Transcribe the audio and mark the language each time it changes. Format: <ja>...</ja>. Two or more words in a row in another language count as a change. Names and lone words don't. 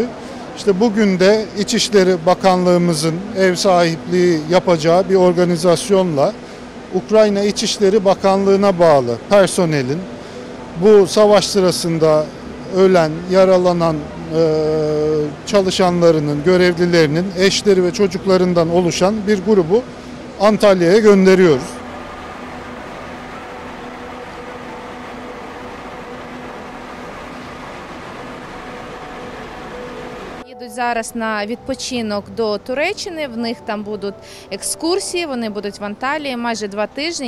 <tr>İşte bugün de İçişleri Bakanlığımızın ev sahipliği yapacağı bir organizasyonla Ukrayna İçişleri Bakanlığı'na bağlı personelin bu savaş sırasında ölen, yaralanan çalışanlarının, görevlilerinin eşleri ve çocuklarından oluşan bir grubu Antalya'ya gönderiyoruz.</tr> <uk>Їдуть зараз на відпочинок до Туреччини, в них там будуть екскурсії, вони будуть в Анталії майже 2 тижні.</uk>